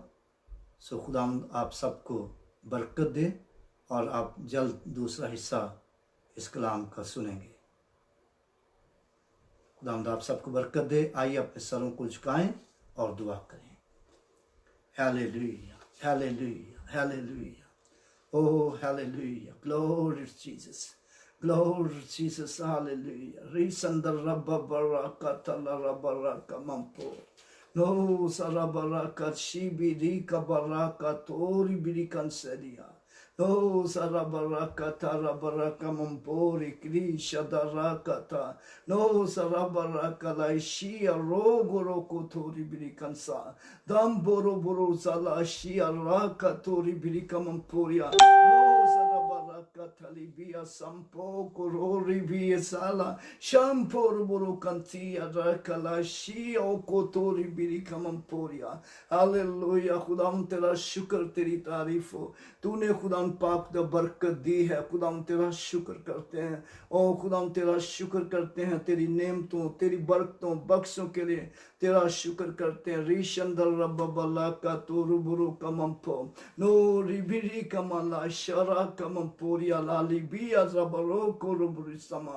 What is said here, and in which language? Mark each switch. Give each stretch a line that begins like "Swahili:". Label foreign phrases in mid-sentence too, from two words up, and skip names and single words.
Hindi: सो खुदावंद आप सबको बरकत दे और आप जल्द दूसरा हिस्सा इस कलाम का सुनेंगे। खुदावंद आप सबको बरकत दे। आइए अपने सरों को झुकाएं और दुआ करें। हालेलुया, हालेलुया, हालेलुया।
English: Oh, hallelujah. Glory to Jesus. Glory to Jesus. Hallelujah. Risanda rabba baraka tala rabaraka mampo. No sarabaraka shibirika baraka tori birikan sedia. No sarabaraka tarabaraka mampori krisha darakata. No sarabaraka laishia rogoro tori birikansa. Damboro boro sala shia raka tori birika mamporia. No sarabaraka talibia sampo korori bia sala. Shampor boro kantia rakala shia okotori birika mamporia. Hallelujah.
Hindi: खुदाम तेरा शुक्र, तेरी तारीफ हो। तूने खुदाम पाक दा बरकत दी है। खुदाम तेरा शुक्र करते हैं। ओ खुदाम तेरा शुक्र करते हैं, तेरी नेमतों, तेरी बरकतों, बख्शों के लिए तेरा शुक्र करते हैं। रीशंदर रब्बला का तोरुबुरु कमंपो नो रिबिरी कमला शरा कमंपोरिया लाली बिया रबरो को रुबुरी समा।